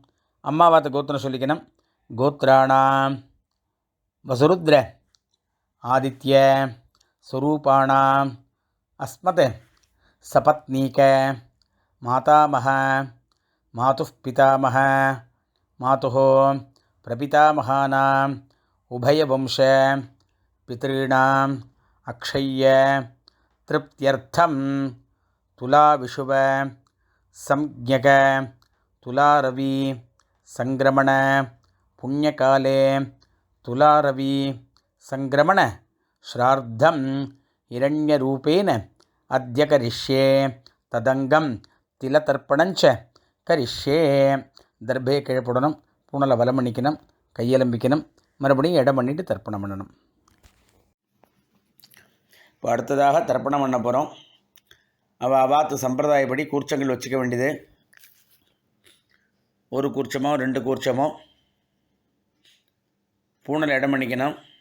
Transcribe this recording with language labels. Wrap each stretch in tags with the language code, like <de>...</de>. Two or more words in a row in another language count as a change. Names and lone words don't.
<ta>அம்மாவாத்த கோத்திரம் சொல்லிக்கணும்.</ta> <sa>गोत्राणां वसुरुद्र आदित्य स्वरूपाणाम् अस्मत् सपत्नीक मातामह मातुः पितामह मातुः प्रपितामहानाम् उभयवंश पितॄणाम् अक्षय्य तृप्त्यर्थं तुलाविषुव संज्ञक तुलारवि संक्रमण पुण्यकाले तुलारवि संक्रमण श्राद्धं हिरण्यरूपेण अद्य करिष्ये तदंगं तिलतर्पणञ्च करिष्ये.</sa> <ta>தர்பே கீழே போடணும், பூனலை வலம் பண்ணிக்கணும், கையெலம்பிக்கணும், மறுபடியும் இடம் பண்ணிட்டு தர்ப்பணம் பண்ணணும். இப்போ அடுத்ததாக தர்ப்பணம் பண்ண போகிறோம். அவாத்து சம்பிரதாயப்படி கூர்ச்சங்கள் வச்சுக்க வேண்டியது. ஒரு கூர்ச்சமோ 2 கூர்ச்சமோ பூனல் இடம் பண்ணிக்கணும்.</ta>